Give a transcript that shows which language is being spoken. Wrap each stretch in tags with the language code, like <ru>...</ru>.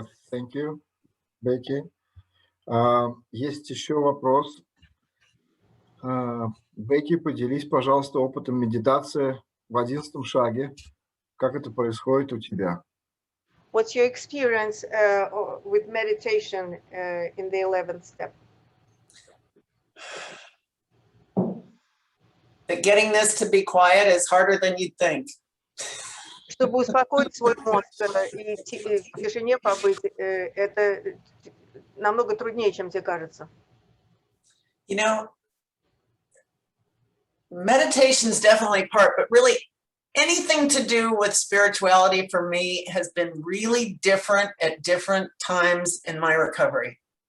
<en>Thank you, Бэкки.</en> <ru>Есть еще вопрос. Бэкки, поделись, пожалуйста, опытом медитации в 11-м шаге. Как это происходит у тебя?</ru> <en>What's your experience with meditation in the 11th step? That getting this to be quiet is harder than you'd think.</en> <ru>Чтобы успокоить свой мозг и в тишине побыть, это намного труднее, чем тебе кажется.</ru> <en>You know, meditation is definitely part, but really anything to do with spirituality for me has been really different at different times in my recovery.</en>